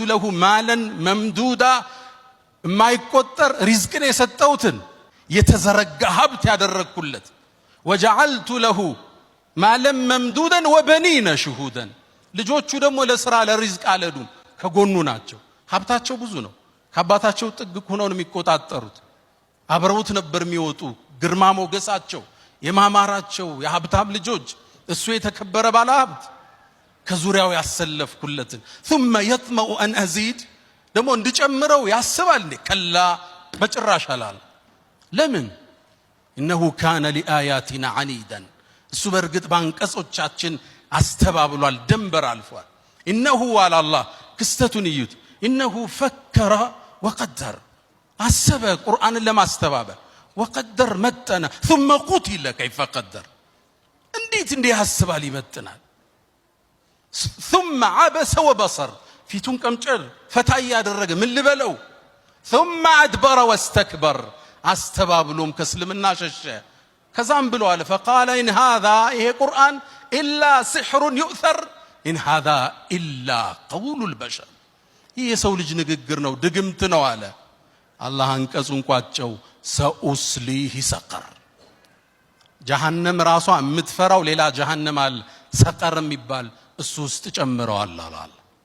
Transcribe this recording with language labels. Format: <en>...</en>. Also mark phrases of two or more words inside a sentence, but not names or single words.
<ar>له مالا ممدودا</ar> <am>የማይቆጠር ሪዝቅን የሰጠውትን የተዘረጋ ሀብት ያደረግኩለት</am> <ar>وجعلت له مالا ممدودا وبنين شهودا</ar> <am>ልጆቹ ደግሞ ለስራ ለሪዝቅ አለዱም ከጎኑ ናቸው ሀብታቸው ብዙ ነው ከአባታቸው ጥግ ሆነው ነው የሚቆጣጠሩት አብረውት ነበር የሚወጡ ግርማ ሞገሳቸው የማማራቸው የሀብታም ልጆች እሱ የተከበረ ባለ ሀብት ከዙሪያው ያሰለፍኩለትን</am> <ar>ثم يطمع ان ازيد</ar> <am>ደግሞ እንድጨምረው ያስባል ከላ በጭራሽ አላል ለምን</am> <ar>انه كان لاياتنا عنيدا</ar> <am>እሱ በርግጥ ባንቀጾቻችን አስተባብሏል ደንበር አልፏል</am> <ar>انه على الله</ar> <am>ክስተቱን ይዩት</am> <ar>انه فكر وقدر</ar> <am>አሰበ ቁርአንን ለማስተባበል وقدر መጠነ</am> <ar>ثم قتل كيف قدر</ar> <am>እንዴት ያስባል ይመጥናል</am> <ar>ثم عبس وبصر</ar> <am>ፊቱን ቀምጨር ፈታ ያደረገ ምን ልበለው</am> <ar>ثم ادبر واستكبر</ar> <am>አስተባብሎም ከእስልምና ሸሸ ከዛም ብለዋል</am> <ar>فقال ان هذا</ar> <am>ይሄ ቁርአን</am> <ar>الا سحر يؤثر ان هذا الا قول البشر</ar> <am>ይሄ የሰው ልጅ ንግግር ነው ድግምት ነው አለ አላህ አንቀጹን ቋጨው</am> <ar>سأصليه سقر</ar> <am>ጀሃነም ራሷ የምትፈራው ሌላ ጀሃነም አለ ሰቀር የሚባል እሱ ውስጥ ጨምረዋል አላህ</am>